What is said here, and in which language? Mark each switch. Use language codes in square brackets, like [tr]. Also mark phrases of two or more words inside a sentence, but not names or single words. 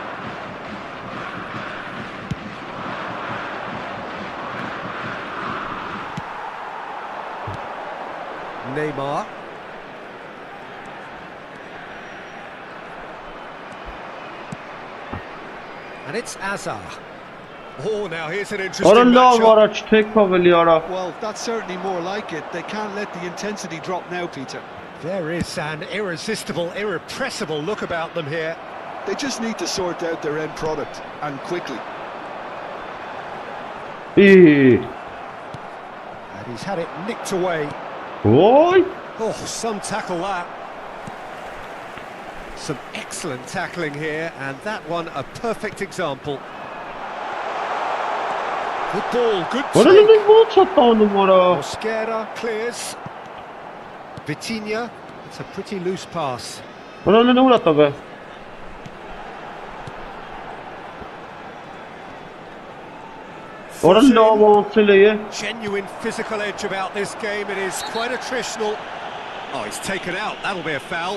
[en] Neymar. And it's Azar. Oh, now here's an interesting [hy] Արա լավ [en] matchup. [hy] արա չթեք ավելի արա. [en] Well, that's certainly more like it. They can't let the intensity drop now, Peter. There is an irresistible, irrepressible look about them here. They just need to sort out their end product, and quickly. And he's had it nicked away. Ոյ Oh, some tackle that. Some excellent tackling here, and that one a perfect example. Good ball, good [hy] Արա [en] take. [hy] լավ ո՞նց է տանում արա. [en] Mosquera clears. Vitinha, it's a pretty loose pass. [hy] Արա լավ ուրա տավե. Արա լավ անցել է։ [en] Genuine physical edge about this game. It is quite attritional. Oh, he's taken out. That'll be a foul.